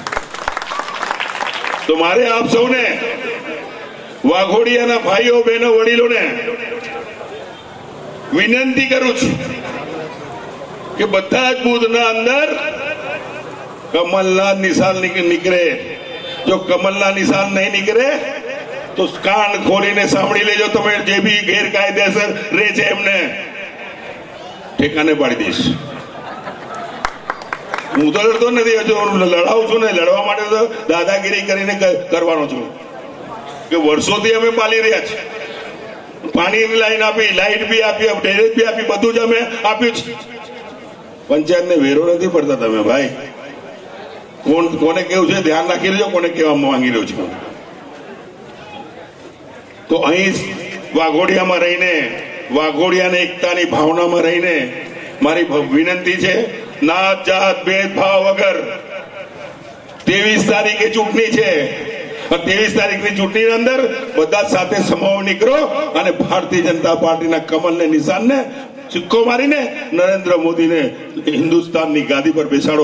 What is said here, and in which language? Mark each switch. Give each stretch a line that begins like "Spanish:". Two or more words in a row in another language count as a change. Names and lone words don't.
Gujarati: તો મારે આપ સૌને વાઘોડિયાના ભાઈઓ બહેનો વડીલોને વિનંતી કરું છું કે બધા જ બૂથના અંદર કમળના નિશાન નીકળે। જો કમળના નિશાન નહીં નીકળે તો કાન ખોલીને સાંભળી લેજો। તમે જે ભી ગેરકાયદેસર રે છે એમને ઠેકાણે પાડી દઈશ। હું તો લડતો નથી, હજુ લડાવું છું ને લડવા માટે તો દાદાગીરી કરીને કરવાનો છું કે વર્ષોથી અમે પાલી રહ્યા છીએ। પાણીની લાઈન આપી, લાઈટ બી આપી, ડેરેજ બી આપી, બધું જ અમે આપ્યું છે। પંચાયતને વેરો નથી પડતા તમે ભાઈ। કોને કેવું છે ધ્યાન રાખી લેજો, કોને કેવા માંગી રહ્યો છે। તો અહીં વાઘોડિયામાં રહીને વાઘોડિયાને એકતાની ભાવનામાં રહીને મારી વિનંતી છે, નાત જાત ભેદભાવ વગર 23 તારીખે ચૂંટણી છે ઔર 23 તારીખની ચૂંટણી અંદર બધા સાથે સમાવ નીકળો ઔર ભારતીય જનતા પાર્ટી કમળ ને નિશાન ને સિક્કો મારીને નરેન્દ્ર મોદી ને હિંદુસ્તાન કી ગાદી પર બેસાડો।